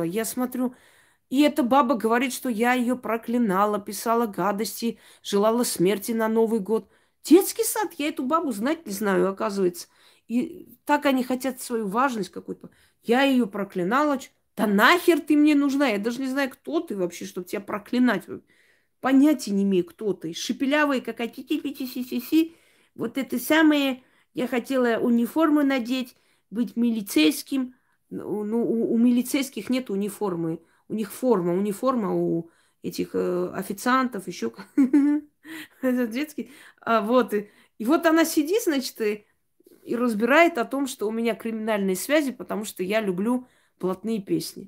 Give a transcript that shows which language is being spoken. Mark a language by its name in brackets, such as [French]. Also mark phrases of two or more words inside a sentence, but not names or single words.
[Russian] Я смотрю, и эта баба говорит, что я ее проклинала, писала гадости, желала смерти на Новый год. Детский сад, я эту бабу знать не знаю, оказывается. И так они хотят свою важность какую-то. Я ее проклинала. Да нахер ты мне нужна? Я даже не знаю, кто ты вообще, чтобы тебя проклинать. Понятия не имею, кто ты. Шепелявая какая-то ти-ти-ти-си-си-си. Вот это самое. Я хотела униформу надеть, быть милицейским. Ну, у милицейских нет униформы. У них униформа у этих официантов, еще это детский. Вот. И вот она сидит, значит, и разбирает о том, что у меня криминальные связи, потому что я люблю блатные песни.